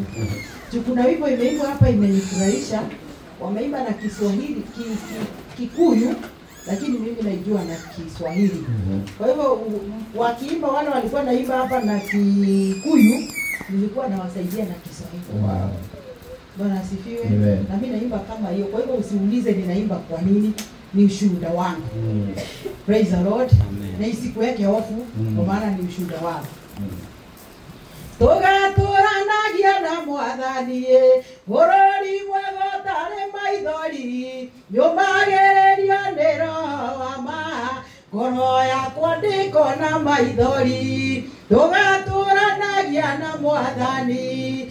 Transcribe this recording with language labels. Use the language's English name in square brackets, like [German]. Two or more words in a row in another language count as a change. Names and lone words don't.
[Swahili] Kuna wimbo imeimbwa hapa imenifurahisha. Wameimba na Kiswahili, Kikuyu, lakini mimi naijua na Kiswahili. Kwa hivyo wakiimba wale walikuwa naimba hapa na Kikuyu, nilikuwa nawasaidia na Kiswahili. Wow. Bwana asifiwe. Amen. Na mimi naimba kama hiyo. Kwa hivyo usiulize ninaimba kwa nini, ni ushuhuda wangu. [English] Praise the Lord. [Swahili] Amen. Na isikuweke hofu, kwa maana ni ushuhuda wangu. [Kikuyu] Tugaturanagia na Mwathani bururi mwega tare maithori nyumagererio nĩ Roho wa ma ngoro yakwa ndikona maithori tugaturanagia na Mwathani